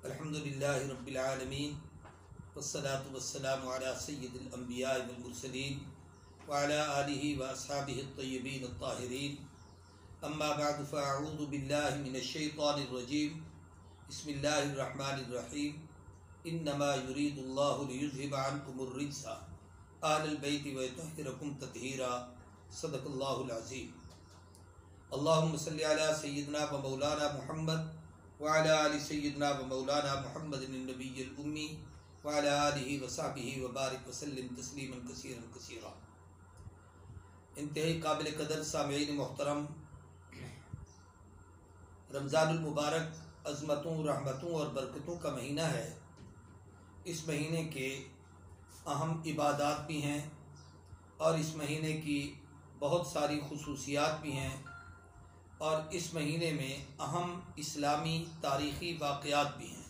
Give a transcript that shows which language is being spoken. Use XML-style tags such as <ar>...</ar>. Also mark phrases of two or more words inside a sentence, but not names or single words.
<ar>الحمد لله رب العالمين والصلاة والسلام على سيد الأنبياء والمرسلين وعلى آله وأصحابه الطيبين الطاهرين أما بعد فأعوذ بالله من الشيطان الرجيم بسم الله الرحمن الرحيم إنما يريد الله ليذهب عنكم الرجس أهل البيت ويطهركم تطهيرا صدق الله العظيم. اللهم صل على سيدنا ومولانا محمد وعلى آل سيدنا ومولانا محمد النبي الأمي وعلى آله وصحبه وبارك وسلم تسليما كثيرا كثيرا.</ar> <ur>انتہائی قابلِ قدر سامعین محترم، رمضان المبارک عظمتوں، رحمتوں اور برکتوں کا مہینہ ہے. اس مہینے کے اہم عبادات بھی ہیں اور اس مہینے کی بہت ساری خصوصیات بھی ہیں اور اس مہینے میں اہم اسلامی تاریخی واقعات بھی ہیں.</ur>